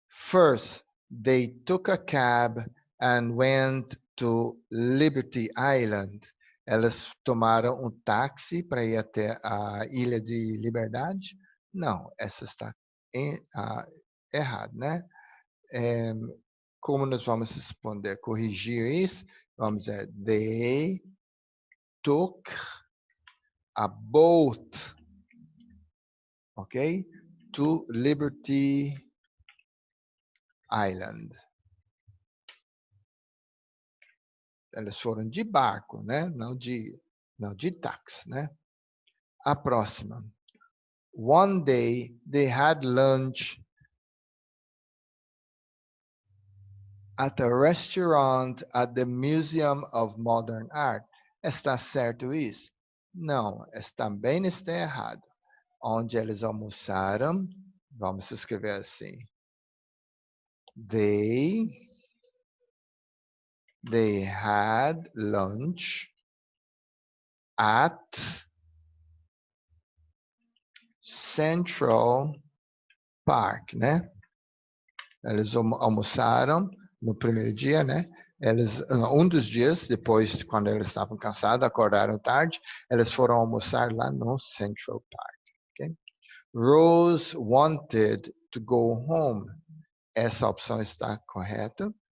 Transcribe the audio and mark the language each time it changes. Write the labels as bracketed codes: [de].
[en] First, they took a cab and went to Liberty Island. [pt] Elas tomaram um táxi para ir até a Ilha de Liberdade? Não, essa está errada, né? Como nós vamos responder? Corrigir isso? Vamos dizer, [en] they took a boat, ok? To Liberty Island. [pt] Elas foram de barco, né? Não de táxi, né? A próxima. [en] One day they had lunch at a restaurant at the Museum of Modern Art. [pt] Está certo isso? Não, também está errado. Onde eles almoçaram, vamos escrever assim. [en] They had lunch at Central Park, né? [pt] Eles almoçaram no primeiro dia, né? Um dos dias, depois, quando eles estavam cansados, acordaram tarde, eles foram almoçar lá no Central Park. Okay? [en] Rose wanted to go home. [pt] Essa opção está correta?